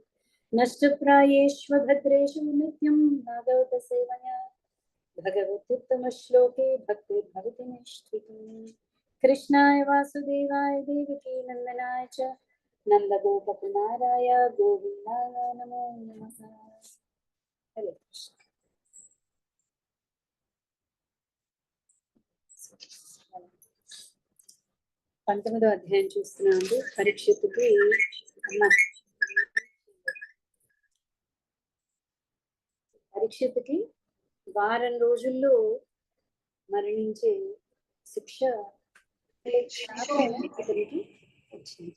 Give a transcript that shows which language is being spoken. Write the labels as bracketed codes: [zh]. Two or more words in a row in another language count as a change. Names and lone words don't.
[sa] नष्टप्रायेष्वभद्रेषु नित्यं भागवतसेवया भगवत्युत्तमश्लोके भक्तिर्भवति निष्ठितम्। कृष्णाय वासुदेवाय देवकी नंदनाय च नंदगोपकुमाराय गोविन्दाय नमो नमः। हरे कृष्ण। [te] 19వ అధ్యాయం చూస్తున్నామండి. పరీక్షిత్తుకి వారం రోజుల్లో మరణించే శిక్ష అతనికి వచ్చింది.